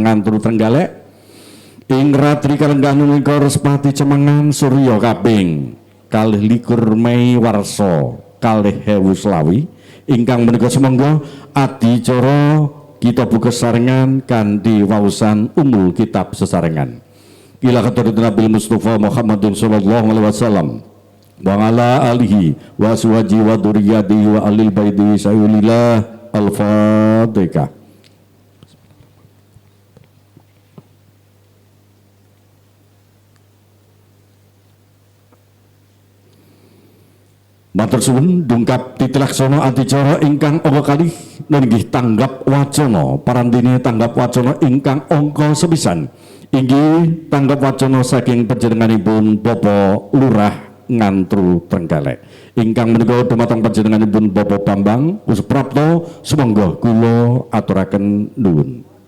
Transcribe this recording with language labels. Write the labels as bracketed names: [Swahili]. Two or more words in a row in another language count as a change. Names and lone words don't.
[Javanese] Ngantru Trenggalek ing ratri kalenggan menika Respati Cemengan Surya kaping 21 Mei warsa 2020 ingkang menika semangga adicara kita buka sesarengan kanthi wausan [Arabic] أم الكتاب [Javanese] sesarengan [Arabic] إلى حضرة النبي مصطفى محمد صلى الله عليه وسلم وعلى آله وأزواجه وذريته وآل بيت سيد الله. [Javanese] Al-Fatihah. Matur suwun dungkap titilaksana adicara ingkang angka kalih nenggih tanggap wacana parandene tanggap wacana ingkang angka sepisan inggih tanggap wacana saking panjenenganipun Bapak Lurah Ngantru Trenggalek ingkang menika dumateng panjenenganipun Bapak Bambang Pusprapto sumangga kula aturaken nuwun.